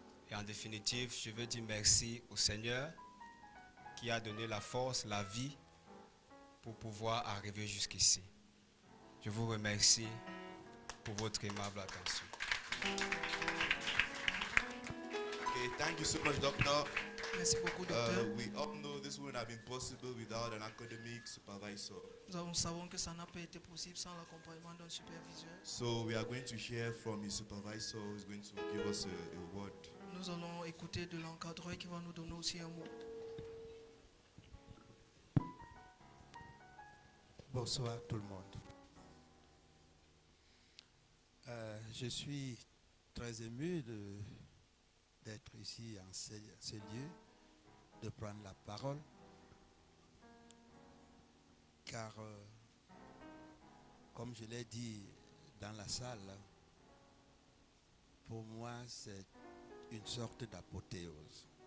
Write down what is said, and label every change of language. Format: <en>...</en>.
<fr>Et en définitive, je veux dire merci au Seigneur qui a donné la force, la vie pour pouvoir arriver jusqu'ici. Je vous remercie pour votre aimable attention.</fr> <en>Okay, thank you so much, Doctor.</en> <fr>Merci beaucoup, docteur.</fr> <en>We all know this wouldn't have been possible without an academic supervisor.</en> <fr>Nous savons que ça n'a pas été possible sans l'accompagnement d'un superviseur.</fr> <en>So we are going to hear from his supervisor who's going to give us a word.</en> <fr>Nous allons écouter de l'encadreur qui va nous donner aussi un mot. Bonsoir tout le monde. Je suis très ému d'être ici en ce lieu, de prendre la parole, car comme je l'ai dit dans la salle, pour moi c'est une sorte d'apothéose.</fr>